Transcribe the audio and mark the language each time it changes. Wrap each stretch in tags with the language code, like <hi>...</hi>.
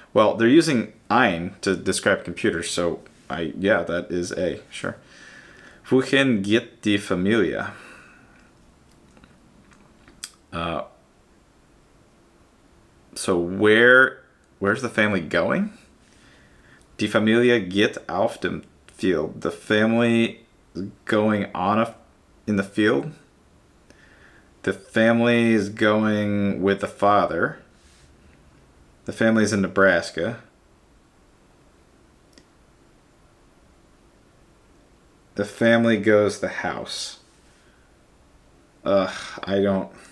<en>Well, they're using ein to describe computers, so yeah, that is a, sure.</en> <de>Wohin geht die Familie?</de> <en>So where's the family going? Die Familie geht auf dem field. The family is going in the field. The family is going with the father. The family is in Nebraska. The family goes the house. I don't.</en>